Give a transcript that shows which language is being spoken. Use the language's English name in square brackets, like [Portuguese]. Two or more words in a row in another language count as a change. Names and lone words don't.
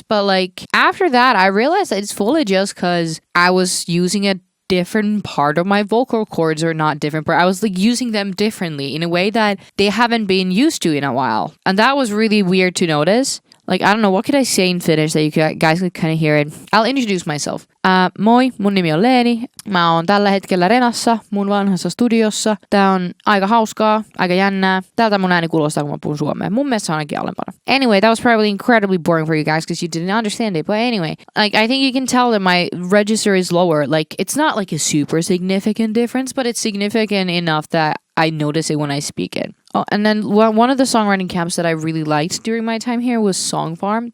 [English] But like after that, I realized that it's fully just because I was using a different part of my vocal cords, or not different, but I was like using them differently in a way that they haven't been used to in a while. And that was really weird to notice. Like, I don't know, what could I say in Finnish that you guys could kind of hear it? I'll introduce myself. [Finnish] Moi, mun nimi on Leeni. Mä oon tällä hetkellä Renassa, mun vanhassa studiossa. Tää on aika hauskaa, aika jännää. Tältä mun ääni kuulostaa, kun mä puhun suomea. Mun mielestä se on ainakin alempana. [English] Anyway, that was probably incredibly boring for you guys because you didn't understand it. But anyway, like, I think you can tell that my register is lower. Like, it's not like a super significant difference, but it's significant enough that I notice it when I speak it. Oh, and then one of the songwriting camps that I really liked during my time here was Song Farm.